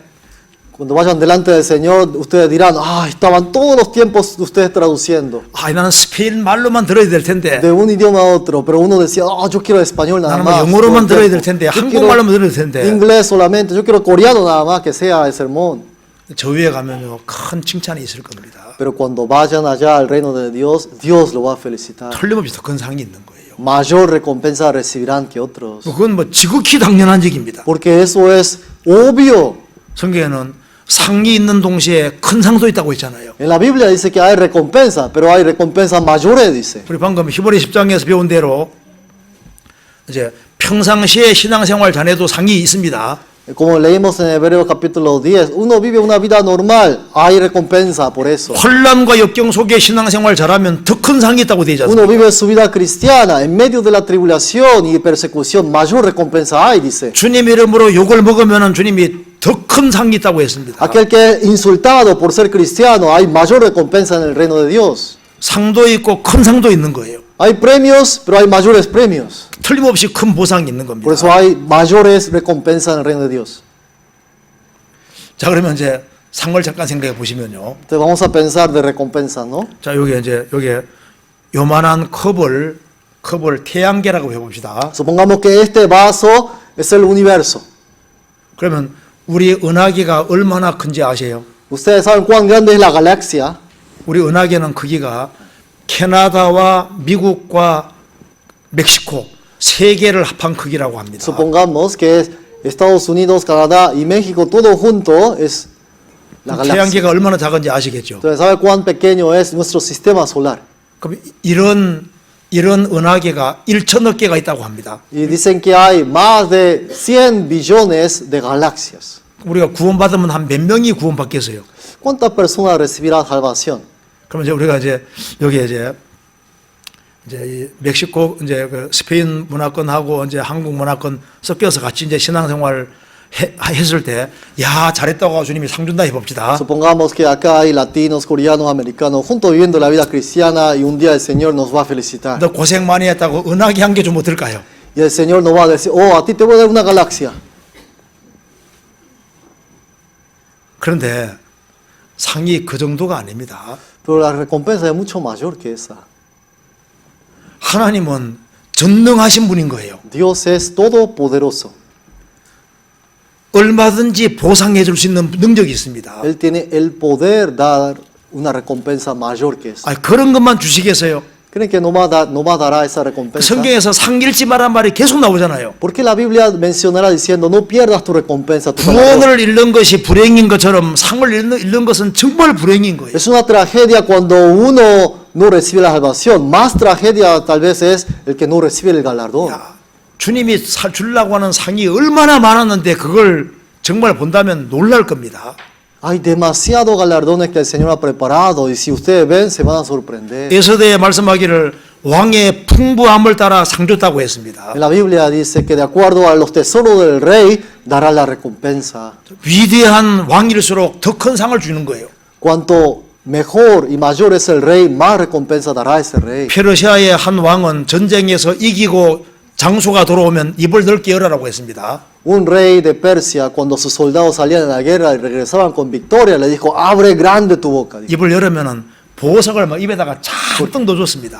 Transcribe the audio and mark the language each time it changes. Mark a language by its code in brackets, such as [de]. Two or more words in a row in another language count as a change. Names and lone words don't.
[es] Cuando vayan delante del Señor, ustedes dirán, estaban todos los tiempos ustedes traduciendo [ko] 나는 스페인 말로만 들어야 될 텐데, [es] de un idioma a otro, pero uno decía, yo quiero español nada [ko] 나는 [es] más. [ko] 영어로만 [es] todo [ko] 들어야 [es] el [ko] 될 [es] tiempo. [ko] 텐데, [es] Yo [ko] 한국말로만 [es] quiero [ko] 들어야 될 텐데. [es] inglés solamente, yo quiero coreano nada más que sea el sermón. [ko] 저 위에 가면요, 큰 칭찬이 있을 겁니다. [es] Pero cuando vayan allá al reino de Dios, Dios lo va a felicitar. [ko] 틀림없이 더 큰 상이 있는 거예요. [es] Mayor recompensa recibirán que otros. [ko] 그건 뭐 지극히 당연한 얘기입니다. [es] Porque eso es obvio. [ko] 성경에는 상이 있는 동시에 큰 상도 있다고 했잖아요. [es] En la Biblia dice que hay recompensa, pero hay recompensas mayores, dice. [ko] 우리 방금 히브리 10장에서 배운 대로 이제 평상시에 신앙생활 자네도 상이 있습니다. [es] Como leímos en Hebreos capítulo 10, uno vive una vida normal, hay recompensa por eso. [ko] 혼란과 역경 속에 신앙생활 잘하면 더 큰 상이 있다고 되지 [es] Uno [ko] 않습니까? [es] vive su vida cristiana en medio de la tribulación y persecución, mayor recompensa hay, dice. [ko] 주님 이름으로 욕을 먹으면 주님이 더 큰 상이 있다고 했습니다. [es] Aquel que es insultado por ser cristiano, hay mayor recompensa en el reino de Dios. [ko] 상도 있고 큰 상도 있는 거예요. [es] Hay premios, pero hay mayores premios. [ko] 틀림없이 큰 보상이 있는 겁니다. [es] Por eso hay mayores recompensas en el reino de Dios. [ko] 자, 그러면 이제 상을 잠깐 생각해 보시면요. [es] Entonces vamos a pensar de recompensas, ¿no? [ko] 자, 여기 요만한 컵을 태양계라고 해봅시다. [es] Supongamos que este vaso es el universo. [ko] 그러면 우리 은하계가 얼마나 큰지 아세요? [es] Ustedes saben cuán grande es la galaxia. [ko] 우리 은하계는 크기가 캐나다와 미국과 멕시코 세 개를 합한 크기라고 합니다. [es] Supongamos que es Estados Unidos, Canadá y México, todo junto es la galaxia. [ko] 태양계가 얼마나 작은지 아시겠죠? [es] Entonces, ¿sabe cuán pequeño es nuestro sistema solar? [ko] 그럼 이런 은하계가 1천억 개가 있다고 합니다. [es] Y dicen que hay más de 100 billones de galaxias. [ko] 우리가 구원받으면 한 몇 명이 구원받겠어요? [es] ¿Cuántas personas recibirán salvación? [ko] 그러면 이제 우리가 여기에 이 멕시코 그 스페인 문화권하고 이제 한국 문화권 섞여서 같이 이제 신앙생활 했을 때, 야 잘했다고 주님이 상 준다 해봅시다. [es] Supongamos que acá hay latinos, coreanos, americanos, juntos viviendo la vida cristiana y un día el Señor nos va a felicitar. [ko] 너 고생 많이 했다고 은하계 한 개 좀 어떨까요? [es] Y el Señor nos va a decir, a ti te voy a dar una galaxia. [ko] 그런데 상이 그 정도가 아닙니다. [es] Pero la recompensa es mucho mayor que esa. [ko] 하나님은 전능하신 분인 거예요. [es] Dios es todopoderoso. [ko] 얼마든지 보상해 줄 수 있는 능력이 있습니다. [es] Él tiene el poder dar una recompensa mayor que esa. [ko] 그런 것만 주시겠어요? [es] ¿Creen que no más dará esa recompensa? [ko] 성경에서 상 잃지 말란 말이 계속 나오잖아요. [es] ¿Por qué la Biblia mencionará diciendo no pierdas tu recompensa? Tu galardón? [ko] 구원을 잃는 것이 불행인 것처럼 상을 잃는 것은 정말 불행인 거예요. [es] Es una tragedia cuando uno no recibe la salvación. Más tragedia tal vez es el que no recibe el galardón. [ko] 주님이 주려고 하는 상이 얼마나 많았는데 그걸 정말 본다면 놀랄 겁니다. [es] Hay demasiados galardones que el Señor ha preparado y si ustedes ven se van a sorprender. [ko] 에스더에 말씀하기를 왕의 풍부함을 따라 상 줬다고 했습니다. [es] En la Biblia dice que de acuerdo a los tesoros del rey dará la recompensa. [ko] 위대한 왕일수록 더 큰 상을 주는 거예요. [es] Cuanto mejor y mayor es el rey, más recompensa dará ese rey. [ko] 페르시아의 한 왕은 전쟁에서 이기고 장수가 돌아오면 입을 넓게 열어라고 했습니다. [es] Un rey de Persia, cuando sus soldados salían de la guerra y regresaban con victoria, le dijo, abre grande tu boca. Dijo. [ko] 입을 열으면은 보석을 막 입에다가 잔뜩 넣어줬습니다.